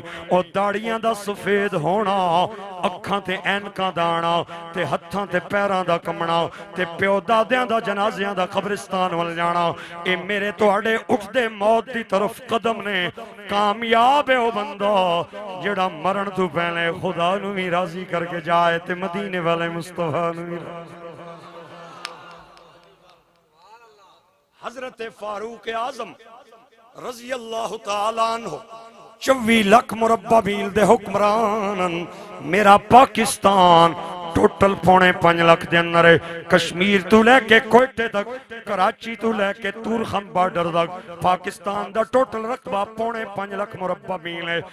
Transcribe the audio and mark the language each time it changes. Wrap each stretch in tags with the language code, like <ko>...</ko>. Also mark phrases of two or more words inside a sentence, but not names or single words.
<pa>او داڑھیاں دا سفید ہونا، اکھاں تے عینکاں دا آنا تے ہتھاں تے پیراں دا کمنا تے پیو دادیاں دا جنازیاں دا قبرستان ول جانا، یہ میرے تہاڈے اٹھدے موت دی طرف قدم نیں. کامیاب ہے او بندہ جیہڑا مرن توں پہلے خدا نوں وی راضی کر کے جائے تے مدینے والے مصطفیٰ نوں وی. حضرت فاروق اعظم</pa> <ar>رضي الله تعالى عنه</ar> <pa>24 لکھ مربع میل دے حکمران میرا پاکستان ٹوٹل 5.5 لکھ کے اندر ہے. کشمیر توں لے کے کوئٹے تک، کراچی توں لے کے طورخم بارڈر تک پاکستان دا ٹوٹل رقبہ 5.5 لکھ مربع میل ہے.</pa>